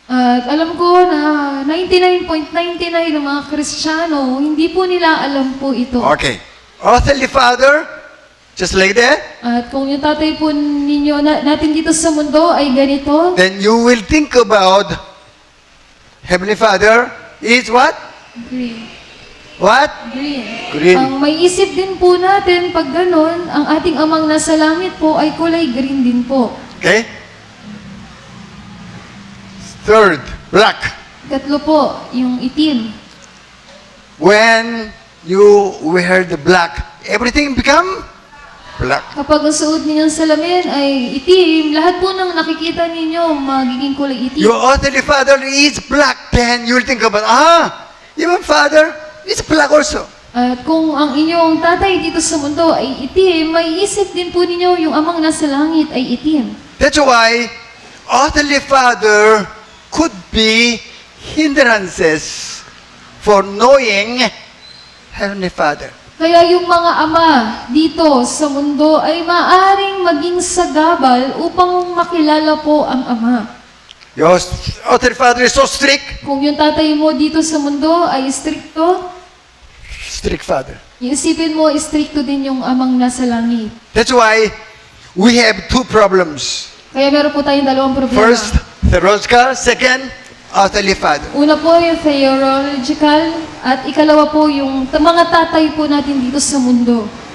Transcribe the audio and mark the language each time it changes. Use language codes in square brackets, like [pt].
[tl] At alam ko na 99.99 ng mga Kristiyano, hindi po nila alam po ito. [en] Okay. Earthly Father, just like that, [tl] At kung yung tatay po ninyo natin dito sa mundo ay ganito, [en] then you will think about Heavenly Father is what? green. What? Green. Green. [tl] Ang may isip din po natin pag ganun, ang ating amang nasa langit po ay kulay green din po. [en] Okay? Third, black. [tl] Katlo po, yung itim. [en] When you wear the black, everything become black. [tl] Kapag ang suot ninyong salamin ay itim, lahat po ng nakikita ninyo magiging kulay itim. [en] Your earthly father is black, then you'll think about, even father is black also. [tl] At kung ang inyong tatay dito sa mundo ay itim, may isip din po ninyo yung amang nasa langit ay itim. [en] That's why earthly father could be hindrances for knowing Heavenly Father. [tl] Kaya yung mga ama dito sa mundo ay maaring maging sagabal upang makilala po ang ama. [en] Your earthly father is so strict. [tl] Kung yung tatay mo dito sa mundo ay stricto, [en] Strict father. [tl] iisipin mo stricto din yung amang nasa langit. [en] That's why we have two problems. [tl] Kaya meron po tayong dalawang problema. [en] First, theological. Second, earthly father. [tl] Una po yung theological at ikalawa po yung mga tatay po natin dito sa mundo.